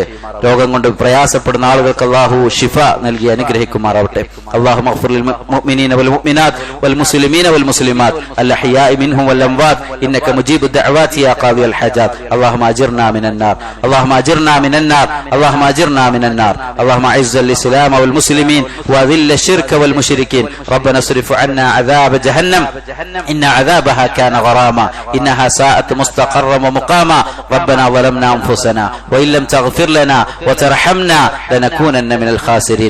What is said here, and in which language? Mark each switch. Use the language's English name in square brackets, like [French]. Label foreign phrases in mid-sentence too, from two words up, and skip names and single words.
[Malayalam] രോഗം കൊണ്ട് പ്രയാസപ്പെടുന്ന ആളുകൾക്ക് അല്ലാഹു ശിഫ നൽകി അനുഗ്രഹിക്കുമാറാവട്ടെ. [Arabic] اللهم اغفر للمؤمنين والمؤمنات والمسلمين والمسلمات الأحياء منهم والأموات إنك مجيب الدعوات يا قاضي الحاجات. اللهم أجرنا من النار، اللهم أجرنا من النار، اللهم أجرنا من النار. اللهم اعز الاسلام والمسلمين واذل الشرك والمشركين. ربنا اصرف عنا عذاب جهنم ان عذابها كان غراما انها ساءت مستقرا ومقاما. ربنا ظلمنا انفسنا وان لم تغفر لنا وترحمنا لنكونن من الخاسرين.